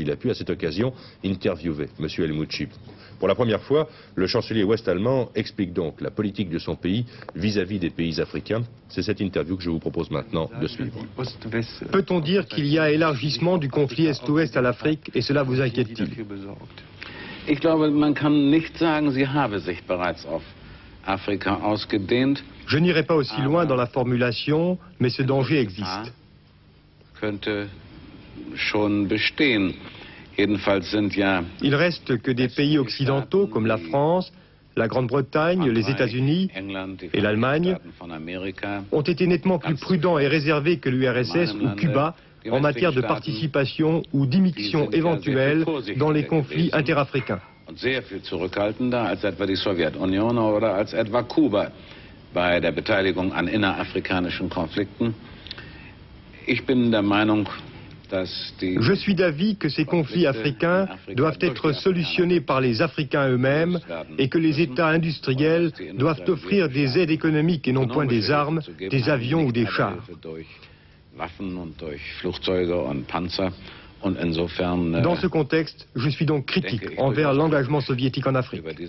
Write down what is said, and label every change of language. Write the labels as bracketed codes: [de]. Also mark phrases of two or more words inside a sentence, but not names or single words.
[fr] Il a pu à cette occasion interviewer M. Helmut Schmidt. Pour la première fois, le chancelier ouest-allemand explique donc la politique de son pays vis-à-vis des pays africains. C'est cette interview que je vous propose maintenant de suivre. Peut-on dire qu'il y a élargissement du conflit Est-Ouest à l'Afrique et cela vous inquiète-t-il? [de] Ich glaube, man kann nicht sagen, sie habe sich bereits auf Afrika ausgedehnt. [fr] Je n'irai pas aussi loin dans la formulation, mais ce danger existe. [de] Könnte schon bestehen. Jedenfalls sind ja [fr] Il reste que des pays occidentaux comme la France, la Grande-Bretagne, les États-Unis et l'Allemagne ont été nettement plus prudents et réservés que l'URSS ou Cuba en matière de participation ou d'immixtion éventuelle dans les conflits interafricains. [de] und sehr viel zurückhaltender als etwa die Sowjetunion oder als etwa Kuba bei der Beteiligung an innerafrikanischen Konflikten. Ich bin der Meinung, [fr] Je suis d'avis que ces conflits africains doivent être solutionnés par les Africains eux-mêmes et que les États industriels doivent offrir des aides économiques et non point des armes, des avions ou des chars. Dans ce contexte, je suis donc critique envers l'engagement soviétique en Afrique.